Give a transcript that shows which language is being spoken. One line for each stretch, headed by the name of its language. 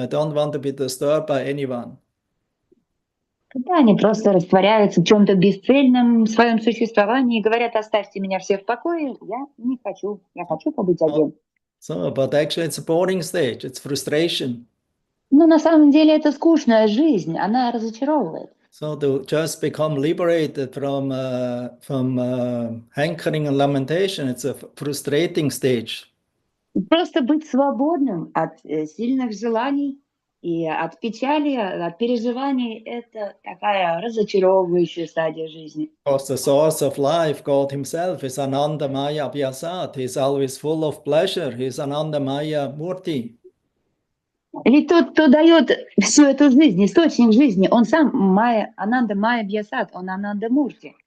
English: I don't want to be disturbed by anyone.
Russian: Когда они просто растворяются в чем-то бесцельном в своем существовании и говорят: оставьте меня всех в покое, я хочу побыть один.
English: So, but actually it's a boring stage, it's frustration.
Russian: Но на самом деле это скучная жизнь, она разочаровывает.
English: So to just become liberated from hankering and lamentation, it's a frustrating stage.
Russian: Просто быть свободным от сильных желаний и от печали, от переживаний — это такая разочаровывающая стадия жизни.
English: Because the source of life, God himself, is Ananda Maya Abhyasat. He's always full of pleasure. He's Ananda Maya Murti.
Russian: Ведь тот, кто дает всю эту жизнь, источник жизни, он сам Ананда Майя Бьясат, он Ананда Мурти.